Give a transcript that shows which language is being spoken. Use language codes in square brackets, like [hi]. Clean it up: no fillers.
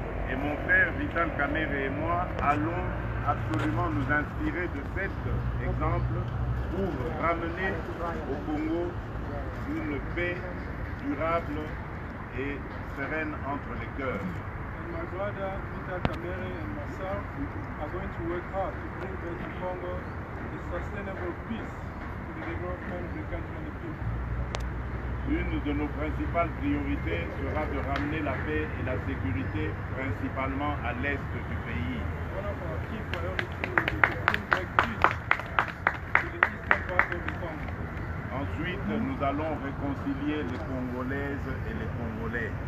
[fr] Et mon frère Vital Kamerhe et moi allons absolument nous inspirer de cet exemple pour ramener au Congo une paix durable et sereine entre les cœurs. [en] My brother Vital Kamerhe and myself are going to work hard to bring back to Congo a sustainable peace to the development of the country and the people. [fr] Une de nos principales priorités sera de ramener la paix et la sécurité principalement à l'est du pays. [en] One of our key priorities is to bring back peace to the eastern part of the Congo. [fr] Ensuite, nous allons réconcilier les Congolaises et les Congolais.